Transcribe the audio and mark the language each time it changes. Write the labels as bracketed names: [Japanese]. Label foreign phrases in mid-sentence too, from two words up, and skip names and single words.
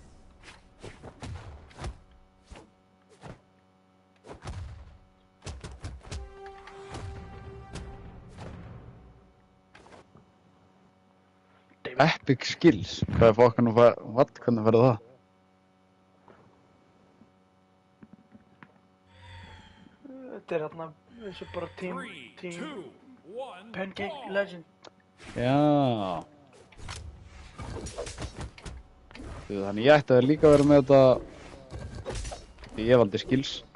[English] Epic skills. [Icelandic] Hvað er fokkan og hvernig verður það? Þetta er hérna, eins og bara team 3, 2, 1. Pancake Legend. Já. Þannig ég ætti að líka vera með þetta... Því ég valdi skills.